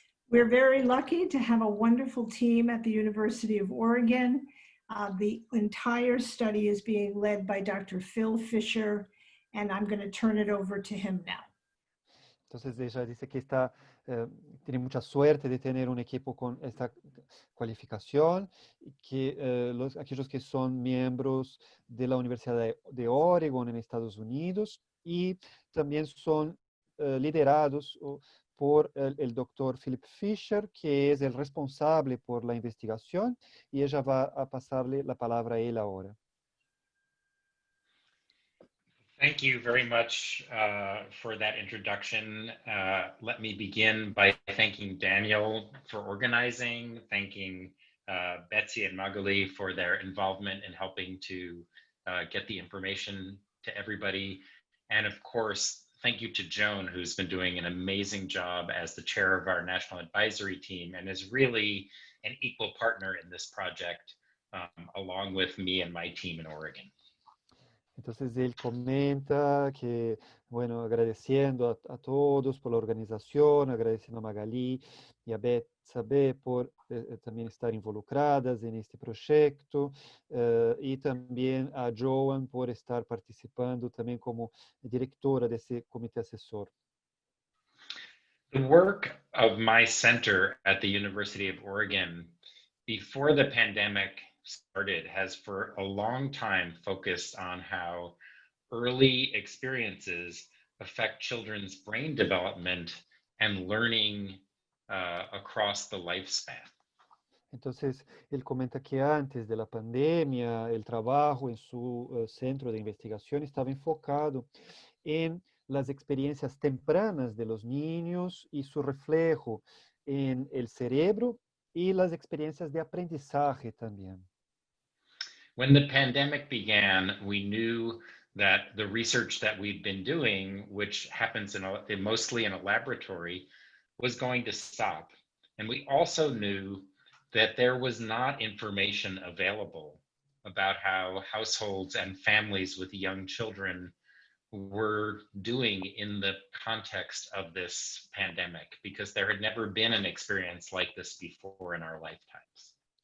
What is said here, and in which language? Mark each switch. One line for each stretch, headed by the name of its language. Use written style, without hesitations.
English: We're very lucky to have a wonderful team at the University of Oregon. The entire study is being led by Dr. Phil Fisher, and I'm going to turn it over to him now.
Spanish: Entonces ella dice que tiene mucha suerte de tener un equipo con esta cualificación, y que aquellos que son miembros de la Universidad de Oregon en Estados Unidos y también son liderados por el doctor Philip Fisher, que es el responsable por la investigación, y ella va a pasarle la palabra a él ahora.
English: Thank you very much for that introduction. Let me begin by thanking Daniel for organizing, thanking Betsy and Magali for their involvement in helping to get the information to everybody. And of course, thank you to Joan, who's been doing an amazing job as the chair of our National Advisory Team and is really an equal partner in this project, along with me and my team in Oregon.
Spanish: Entonces él comenta que, bueno, agradeciendo a todos por la organización, agradeciendo a Magali y a Betsabe por también estar involucradas en este proyecto y también a Joan por estar participando también como directora de ese comité asesor.
English: The work of my center at the University of Oregon before the pandemic started has for a long time focused on how early experiences affect children's brain development and learning across the lifespan.
Spanish: Entonces, él comenta que antes de la pandemia, el trabajo en su centro de investigación estaba enfocado en las experiencias tempranas de los niños y su reflejo en el cerebro y las experiencias de aprendizaje también.
English: When the pandemic began, we knew that the research that we'd been doing, which happens mostly in a laboratory, was going to stop. And we also knew that there was not information available about how households and families with young children were doing in the context of this pandemic, because there had never been an experience like this before in our lifetimes.